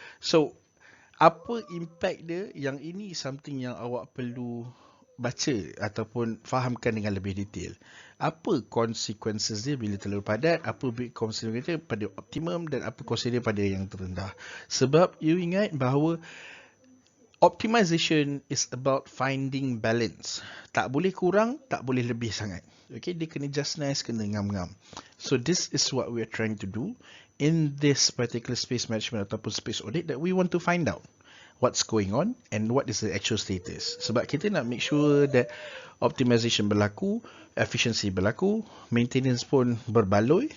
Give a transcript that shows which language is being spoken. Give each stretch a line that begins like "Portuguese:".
Malay: So apa impact dia? Yang ini
English: something
Malay: yang awak perlu baca ataupun fahamkan dengan lebih detail. Apa consequences dia bila terlalu padat, apa consequences dia pada optimum, dan apa consequences dia pada yang terendah. Sebab
English: you
Malay: ingat bahawa
English: optimization is about finding balance.
Malay: Tak boleh kurang, tak boleh lebih sangat. Okay, dia kena
English: just nice,
Malay: kena ngam-ngam.
English: So this is what we are trying to do in this particular space management
Malay: ataupun
English: space audit, that we want to find out what's going on and what is the actual status.
Malay: Sebab kita nak
English: make sure that
Malay: optimization berlaku, efficiency berlaku, maintenance pun berbaloi.